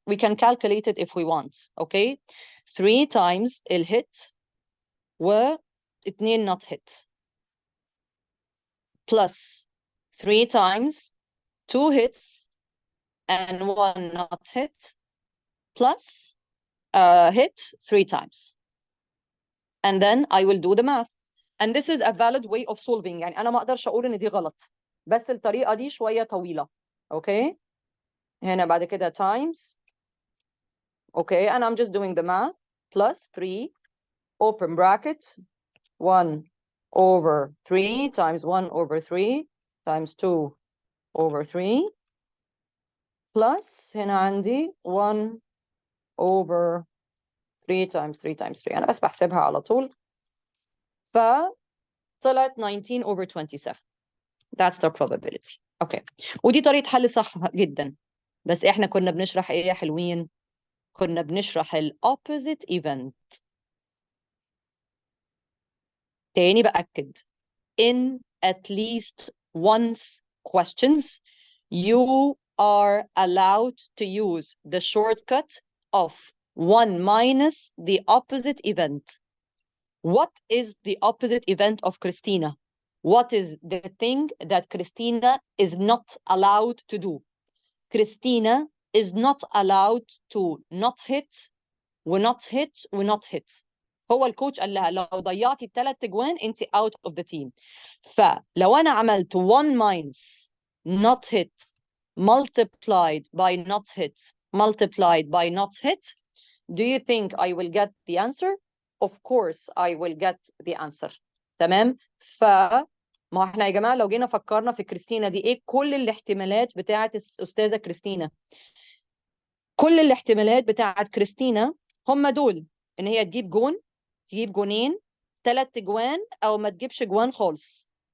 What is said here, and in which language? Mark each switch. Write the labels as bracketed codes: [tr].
[en] We can calculate it if we want. Okay, 3 times الhit و 2 not hit plus 3 times 2 hits and 1 not hit plus hit 3 times. And then I will do the math. And this is a valid way of solving. [ar] يعني أنا ما أقدرش أقول إن دي غلط. بس الطريقة دي شوية طويلة. [en] Okay. [ar] هنا بعد كده [en] times. Okay, and I'm just doing the math. Plus 3, open bracket, 1 over 3 times 1 over 3 times 2 over 3 plus [ar] هنا عندي [en] 1 over 3 times 3 times 3. [ar] أنا بس بحسبها على طول. فطلعت [en] 19 over 27. That's the probability. [ar] Okay. ودي طريقة حل صح جدا. بس إحنا كنا بنشرح إيه يا حلوين؟ كنا بنشرح ال [en] opposite event. [ar] تاني بأكد [en] in at least once questions you are allowed to use the shortcut of 1 minus the opposite event. What is the opposite event of Christina? What is the thing that Christina is not allowed to do? Christina is not allowed to not hit ونot hit ونot hit. [ar] هو الكوتش قال لها لو ضيعتي الثلاث اجوان انت [en] out of the team. [ar] فلو انا عملت [en] 1 minus not hit multiplied by not hit multiplied by not hit, do you think I will get the answer? Of course I will get the answer. [ar] تمام. ما احنا يا جماعه لو جينا فكرنا في كريستينا دي ايه كل الاحتمالات بتاعه الاستاذه كريستينا؟ كل الاحتمالات بتاعه كريستينا هم دول، ان هي تجيب جون، تجيب جونين، 3 اجوان، او ما تجيبش جوان خالص.